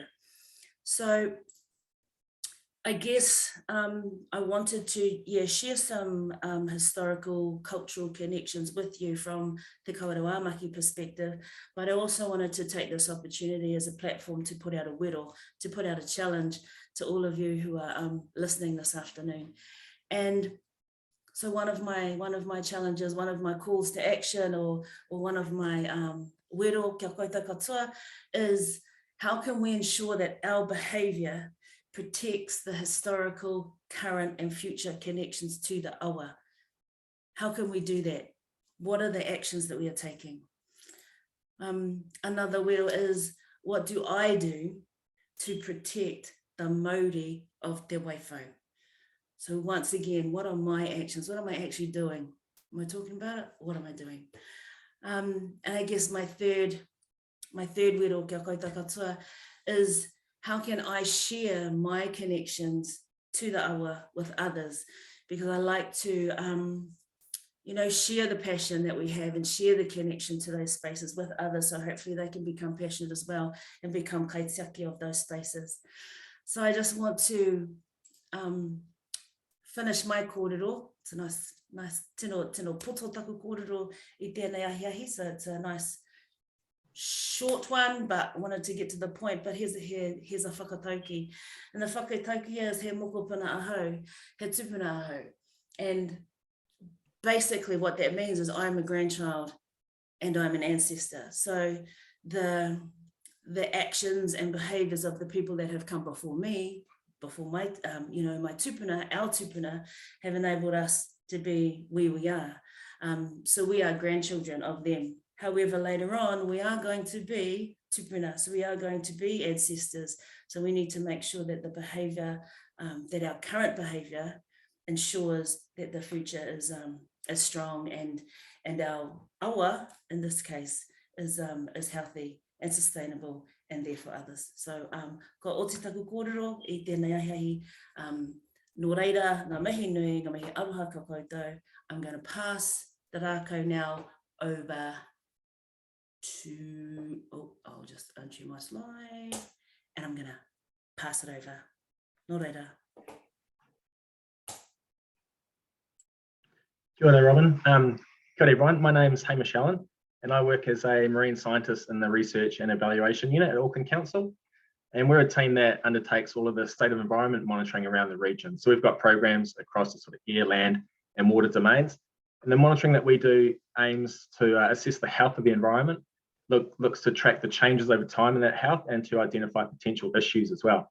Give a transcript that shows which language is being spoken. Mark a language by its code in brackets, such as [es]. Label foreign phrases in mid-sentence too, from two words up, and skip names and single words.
[en] So I guess I wanted to share some historical, cultural connections with you from the Kawerau Maki perspective, but I also wanted to take this opportunity as a platform to put out a wero, to put out a challenge to all of you who are listening this afternoon. And so one of my challenges, one of my calls to action, or one of my [mi] wero kia koita katoa, [en] is how can we ensure that our behaviour protects the historical, current and future connections to the awa. How can we do that? What are the actions that we are taking? Another wheel is, what do I do to protect the mauri of Te Whau? So once again, what are my actions? What am I actually doing? Am I talking about it? What am I doing? And I guess my third wheel, [mi] kia koutou katoa, [en] is how can I share my connections to the awa with others? Because I like to, share the passion that we have and share the connection to those spaces with others. So hopefully they can become passionate as well and become kaitiaki of those spaces. So I just want to finish my kōrero. It's a nice [mi] tino poto taku kōrero I tēnei ahi. [en] So it's a nice short one, but I wanted to get to the point. But here's a whakatauki. And the whakatauki is [mi] he mokopuna ahau, he tupuna ahau. [en] And basically what that means is I'm a grandchild and I'm an ancestor. So the actions and behaviors of the people that have come before me, before my, my tupuna, our tupuna, have enabled us to be where we are. So we are grandchildren of them. However, later on, we are going to be tupuna, so we are going to be ancestors. So we need to make sure that the behavior, that our current behavior ensures that the future is strong and our awa, in this case, is healthy and sustainable and there for others. [mi] So ko o te taku kōrero I tēnei ahi, nō reira, ngā mihi nui, ngā mihi aroha ka koutou. I'm going to pass the rākau now over to, I'll just undo my slide and I'm going to pass it over. Nō reira. Kia ora, Robin. Kia ora, [en] everyone. My name is Hamish Allen, and I work as a marine scientist in the Research and Evaluation Unit at Auckland Council. And we're a team that undertakes all of the state of environment monitoring around the region. So we've got programs across the sort of air, land, and water domains. And the monitoring that we do aims to assess the health of the environment, looks to track the changes over time in that health and to identify potential issues as well.